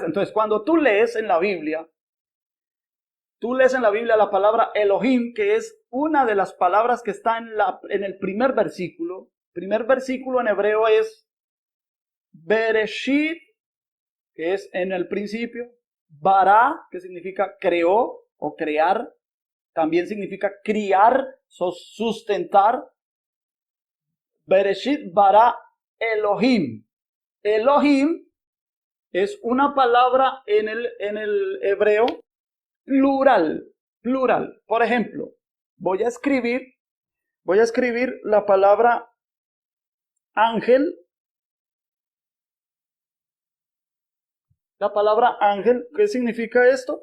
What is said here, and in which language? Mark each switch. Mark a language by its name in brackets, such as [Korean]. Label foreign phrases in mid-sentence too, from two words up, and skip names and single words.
[Spanish] Entonces, cuando tú lees en la Biblia, la palabra Elohim, que es una de las palabras que está en el primer versículo. Primer versículo en hebreo es Bereshit, que es en el principio. Bara, que significa creó o crear. También significa criar, sustentar. [Hebrew] בראשית ברא אלהים. [Spanish] Elohim es una palabra en el hebreo plural. Por ejemplo, voy a escribir la palabra ángel. La palabra ángel, ¿qué significa esto?